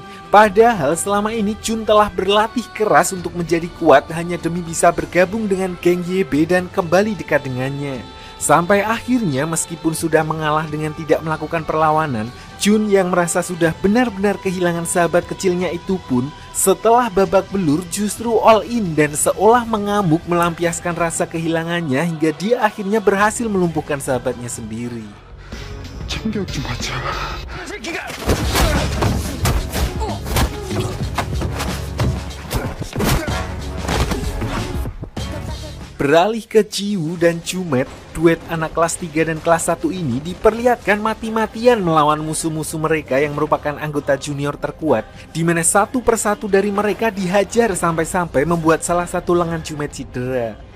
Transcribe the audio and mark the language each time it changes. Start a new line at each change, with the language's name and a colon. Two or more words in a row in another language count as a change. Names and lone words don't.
Indonesian: Padahal selama ini Jun telah berlatih keras untuk menjadi kuat hanya demi bisa bergabung dengan geng YB dan kembali dekat dengannya. Sampai akhirnya meskipun sudah mengalah dengan tidak melakukan perlawanan, Jun yang merasa sudah benar-benar kehilangan sahabat kecilnya itu pun setelah babak belur justru
English: all in
Indonesian: dan seolah mengamuk melampiaskan rasa kehilangannya hingga dia akhirnya berhasil melumpuhkan sahabatnya sendiri.
Korean: 참교육 좀 받자.
Indonesian: Beralih ke Jiwoo dan Jumet, duet anak kelas 3 dan kelas 1 ini diperlihatkan mati-matian melawan musuh-musuh mereka yang merupakan anggota junior terkuat, di mana satu persatu dari mereka dihajar sampai-sampai membuat salah satu lengan Jumet cedera.